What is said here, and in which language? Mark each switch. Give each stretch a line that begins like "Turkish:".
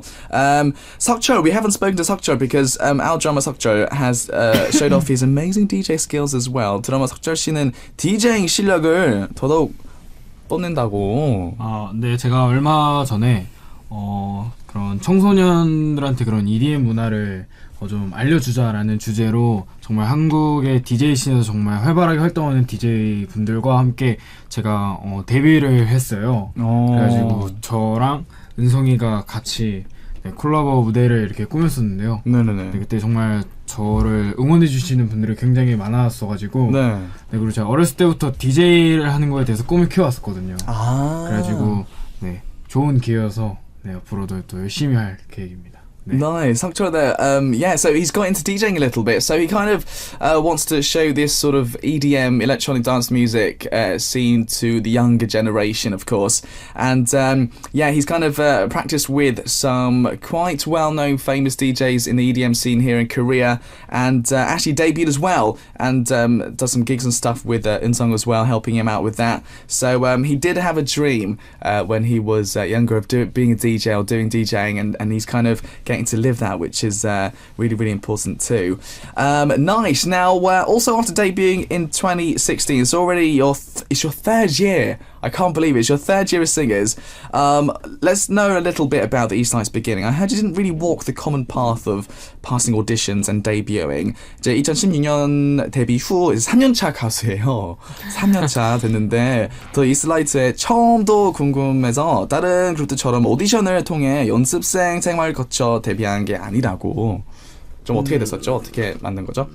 English: Seokcho, we haven't spoken to Seokcho because our drummer Seokcho has showed off his amazing DJ skills as well.
Korean: 드러머 석철 씨는 DJing 실력을 더더욱 뽐낸다고. 네, 제가 얼마 전에 그런 청소년들한테 그런 EDM 문화를 좀 알려주자라는 주제로 정말 한국의 DJ 씬에서 정말 활발하게 활동하는 DJ 분들과 함께 제가 데뷔를 했어요. 그래가지고 저랑 은성이가 같이 콜라보 무대를 이렇게 꾸몄었는데요. 네네네. 그때 정말 저를 응원해주시는 분들이 굉장히 많았어가지고 네, 그리고 제가 어렸을 때부터 DJ를 하는 거에 대해서 꿈을 키워왔었거든요. 그래가지고 네, 좋은 기회여서 네, 앞으로도 또 열심히 할 계획입니다. 네.
English: Nice, Seokcho there. Yeah, so he's got into DJing a little bit. So he kind of wants to show this sort of EDM, electronic dance music scene to the younger generation, of course. And yeah, he's kind of practiced with some quite well-known, famous DJs in the EDM scene here in Korea, and actually debuted as well, and does some gigs and stuff with Eunseong as well, helping him out with that. So he did have a dream when he was younger of being a DJ or doing DJing, and he's kind of getting to live that, which is really, really important too. Nice. Now, also after debuting in 2016, it's already it's your third year. I can't believe it. It's your third year as singers. Let's know a little bit about the Eastlight's beginning. I heard you didn't really walk the common path of passing auditions and debuting.
Korean: 이제 2016년 데뷔 후 3년차 가수예요. 3년차 됐는데 더 이스라이트의 처음도 궁금해서 다른 그룹들처럼 오디션을 통해 연습생 생활을 거쳐 데뷔한 게 아니라고. 좀 어떻게 됐었죠? 어떻게 만든 거죠?